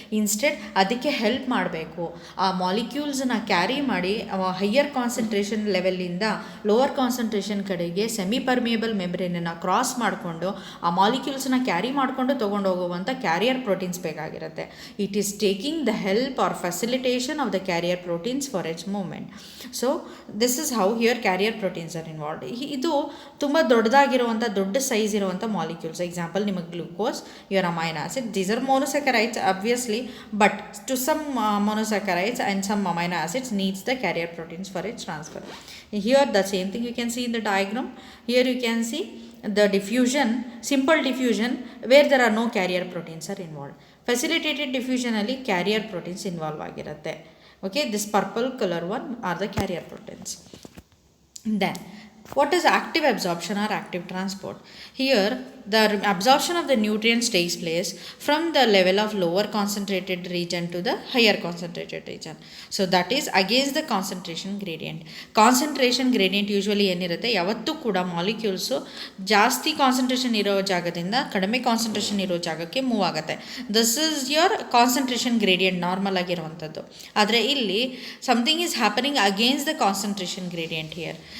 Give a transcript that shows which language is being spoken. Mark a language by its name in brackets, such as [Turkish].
[Kannada] Instead ಅದಕ್ಕೆ help ಮಾಡಬೇಕು, ಆ ಮಾಲಿಕ್ಯೂಲ್ಸನ್ನ ಕ್ಯಾರಿ ಮಾಡಿ ಹೈಯರ್ ಕಾನ್ಸಂಟ್ರೇಷನ್ ಲೆವೆಲಿಂದ ಲೋವರ್ ಕಾನ್ಸಂಟ್ರೇಷನ್ ಕಡೆಗೆ ಸೆಮಿ ಪರ್ಮಿಯಬಲ್ ಮೆಂಬ್ರೇನನ್ನು ಕ್ರಾಸ್ ಮಾಡಿಕೊಂಡು ಆ ಮಾಲಿಕ್ಯೂಲ್ಸನ್ನ ಕ್ಯಾರಿ ಮಾಡಿಕೊಂಡು ತೊಗೊಂಡು ಹೋಗುವಂಥ ಕ್ಯಾರಿಯರ್ ಪ್ರೋಟೀನ್ಸ್ ಬೇಕಾಗಿರುತ್ತೆ. [English] It is taking the help or facilitation of the carrier proteins for its movement. So this is how here carrier proteins are involved. [Kannada] ಇದು ತುಂಬ ದೊಡ್ಡದಾಗಿ ಆಗಿರುವಂಥ ದೊಡ್ಡ ಸೈಜ್ ಇರುವಂಥ ಮಾಲಿಕ್ಯೂಲ್ಸ್. [English] Example ನಿಮಗೆ glucose, your amino acid, these are monosaccharides obviously, but to some monosaccharides and some amino acids needs the carrier proteins for its transfer. Here the same thing you can see in the diagram. Here you can see the diffusion, simple diffusion where there are no carrier proteins are involved. [Kannada] Facilitated diffusion ಅಲ್ಲಿ carrier proteins involve ಆಗಿರುತ್ತೆ. [English] Okay, this purple color one are the carrier proteins. Then what is active absorption or active transport? Here the absorption of the nutrients takes place from the level of lower concentrated region to the higher concentrated region. So that is against the concentration gradient. [Kannada] Concentration gradient usually ಏನಿರುತ್ತೆ, ಯಾವತ್ತೂ ಕೂಡ molecules ಜಾಸ್ತಿ concentration ಇರೋ ಜಾಗದಿಂದ ಕಡಿಮೆ concentration ಇರೋ ಜಾಗಕ್ಕೆ move ಆಗುತ್ತೆ. [English] this is your concentration gradient [Kannada] normal ಆಗಿರುವಂಥದ್ದು. ಆದರೆ ಇಲ್ಲಿ [English] Something is happening against the concentration gradient here.